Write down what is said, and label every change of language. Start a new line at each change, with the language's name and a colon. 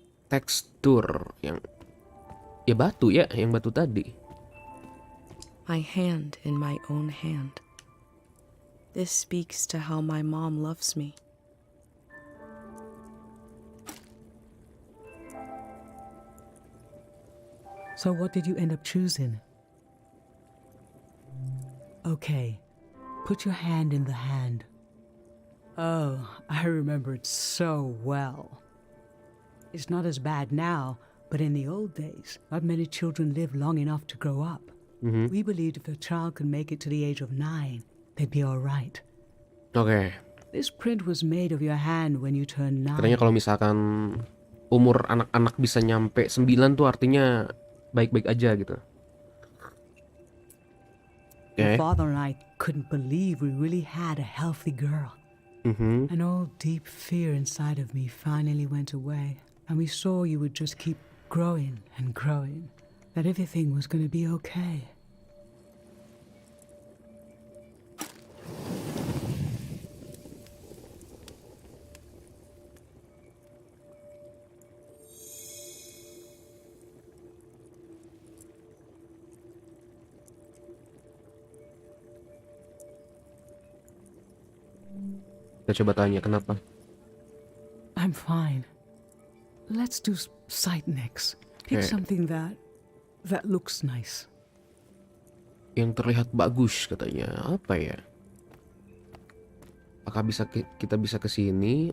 Indonesian: Tekstur yang ya batu ya, yang batu tadi.
English: My hand in my own hand. This speaks to how my mom loves me. So what did you end up choosing? Okay, put your hand in the hand. Oh, I remember it so well. It's not as bad now, but in the old days, not many children lived long enough to grow up. We believed if a child could make it to the age of 9, they'd be all right. Oke. This print was made of your hand when you turned 9.
Indonesian: Katanya kalau misalkan umur anak-anak bisa nyampe 9 tuh artinya baik-baik aja gitu.
English: My Oke. father and I couldn't believe we really had a healthy girl. An old deep fear inside of me finally went away, and we saw you would just keep growing and growing, that everything was going to be okay.
Indonesian: Kita coba tanya kenapa.
English: I'm fine. Let's do sight next. Pick Okay. something that looks nice.
Indonesian: Yang terlihat bagus katanya. Apa ya? Apakah kita bisa ke sini?